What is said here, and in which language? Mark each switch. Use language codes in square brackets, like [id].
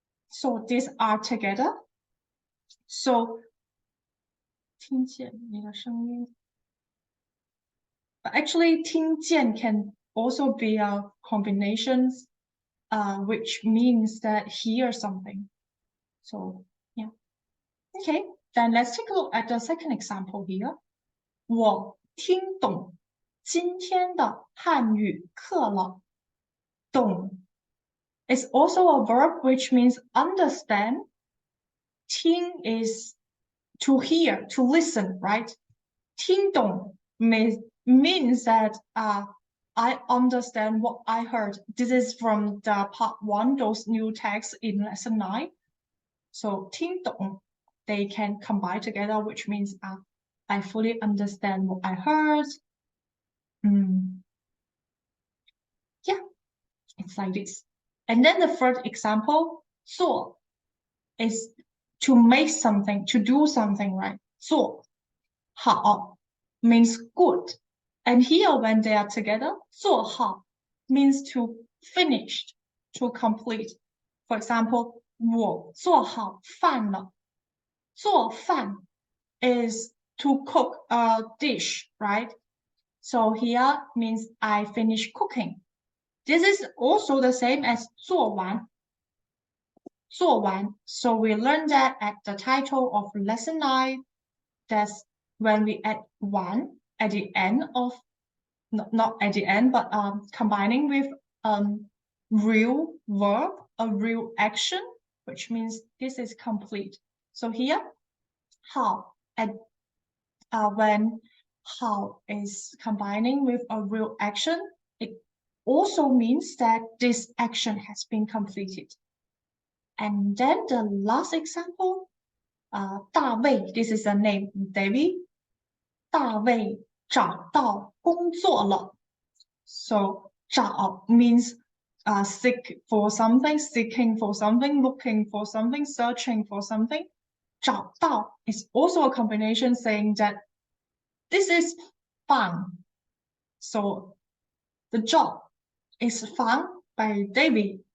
[en] So these are together. So [zh] 听见你的声音. [en] But actually 听见 can also be a combination, which means that hear something. So yeah. Okay, then let's take a look at the second example here. [zh] 我听懂今天的汉语课了. [en] 懂 is also a verb which means understand. 听 is to hear, to listen, right? 听懂 means that I understand what I heard. This is from the part 1, those new texts in lesson 9. So 听懂, they can combine together, which means I fully understand what I heard. Yeah, it's like this. And then the third example, 做 is to make something, to do something, right? 做好 means good. And here when they are together, 做好 means to finish, to complete. [zh] For example, 我做好饭了. [en] 做饭 is to cook a dish, right? So here means I finish cooking. This is also the same as 做完. [zh] 做完. [en] So we learned that at the title of lesson 9. That's when we add 1 at the end of, not at the end, but combining with real verb, a real action, which means this is complete. So here, 好 when 好 is combining with a real action, it also means that this action has been completed. And then the last example, 大卫, this is the name, David. [zh] 大卫找到工作了. [en] So [zh] 找 [en] means seek for something, seeking for something, looking for something, searching for something. 找到 is also a combination saying that this is fun. So the job is found by David.